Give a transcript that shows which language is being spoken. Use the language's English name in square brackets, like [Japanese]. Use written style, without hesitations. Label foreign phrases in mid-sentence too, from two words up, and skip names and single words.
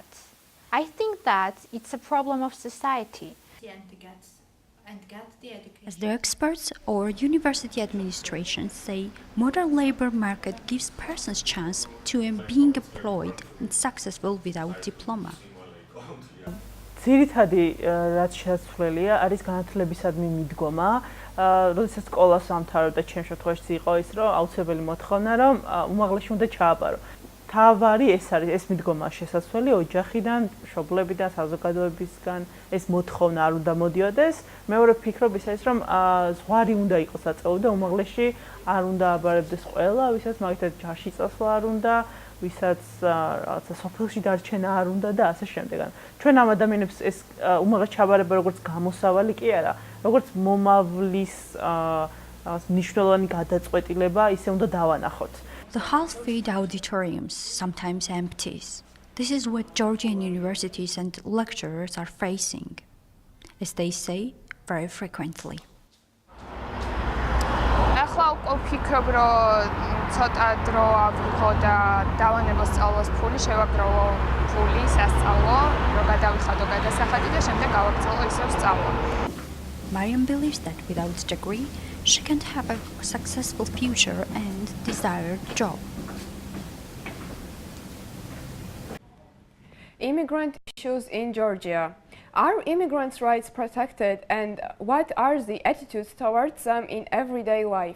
[English] I think that it's a problem of society. As the experts or university administration say, modern labor market gives persons chance to being employed and successful without diploma. [Georgian] ძირითადი რაც შესაძლებელია არის განათლებისადმი მიდგომა. როდესაც სკოლას ამთავრებდა, ჩემ შემთხვევაში იყო ის, რომ აუცილებელი მოთხოვნა, რომ უმაღლესი უნდა ჩააბარო. თავარი ეს არის, ეს მიდგომა შესაძლებელი ოჯახიდან, მშობლებიდან, საზოგადოებისგან, ეს მოთხოვნა არ უნდა მოდიოდეს. მეორე ვფიქრობ ის არის, რომ ზღვარი უნდა იყოს აწეული და უმაღლესი არ უნდა აბარებდეს ყველა, ვისაც მაგითად ჯარში წასვლა არ უნდა, ვისაც რაღაცა სოფელში დარჩენა არ უნდა და ასე შემდეგ. ჩვენ ამ ადამიანებს ეს უმაღლეს ჩაბარება როგორც გამოსავალი კი არა, როგორც მომავლის მნიშვნელოვანი გადაწყვეტილება ისე უნდა დავანახოთ. [English] The half-filled auditoriums sometimes empties. This is what Georgian universities and lecturers are facing, as they say, very frequently. [Georgian] ახლა უკვე ვფიქრობ, რომ ცოტა დრო ავიღო და დავანებო სწავლას ფული, შევაგროვო ფული სასწავლო, რომ გადავიხადო გადასახადი და შემდეგ გავაგრძელო ისევ სწავლა. [English] Mariam believes that without degree, she can't have a successful future and desired job. Immigrant issues in Georgia. Are immigrants' rights protected, and what are the attitudes towards them in everyday life?